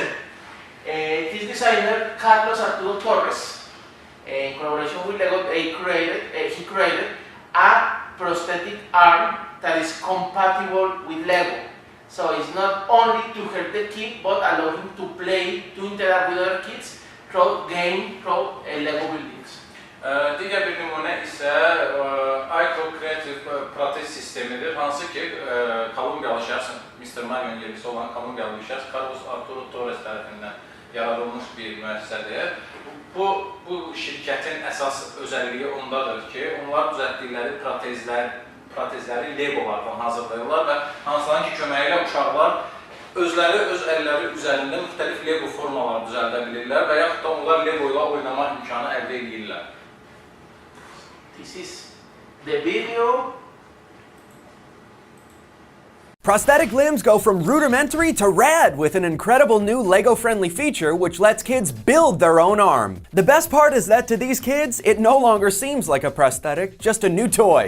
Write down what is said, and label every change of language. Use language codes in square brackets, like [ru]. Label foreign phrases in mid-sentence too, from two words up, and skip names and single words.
[en] This designer, Carlos Arturo Torres, in collaboration with Lego, he created a prosthetic arm that is compatible with Lego. So it's not only to help the kid, but allow him to play, to interact with other kids, through Lego buildings. [az] Digər bir nümunə isə ICO Creative Protez sistemidir, hansı ki Kolumbiyalı şəxs, Mr. Mario'nun yerlisi olan Kolumbiyalı şəxs Carlos Arturo Torres tərəfindən yaradılmış bir müəssisədir. Bu şirkətin əsas özəlliyi ondadır ki, onlar düzəltdikləri protezləri Legolardan hazırlayırlar və hansıların ki köməyi ilə uşaqlar özləri öz əlləri üzərində müxtəlif Lego formalar düzəldə bilirlər və yaxud da onlar Lego ilə oynamaq imkanı əldə edirlər. [en] This is the video. Prosthetic limbs go from rudimentary to rad with an incredible new Lego-friendly feature which lets kids build their own arm. The best part is that to these kids, it no longer seems like a prosthetic, just a new toy.